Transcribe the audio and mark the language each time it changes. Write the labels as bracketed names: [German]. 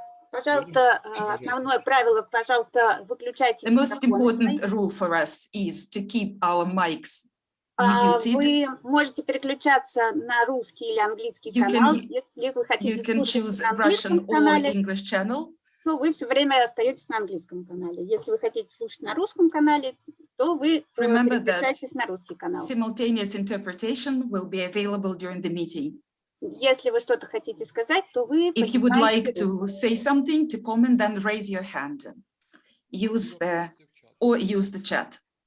[Russian] Пожалуйста, основное правило, пожалуйста, выключайте [English] The most important [Russian] микрофоны. [English] rule for us is to keep our mics [Russian] Вы можете переключаться на русский или английский канал. Если вы хотите слушать на английском канале, то вы все время остаетесь на английском канале. Если вы хотите слушать на русском канале, то вы переключаетесь на русский канал. [English] Simultaneous interpretation will be available during the meeting. [Russian] Если вы что-то хотите сказать, то вы [English] If you would like to say something, to comment, then raise your hand. Use the chat.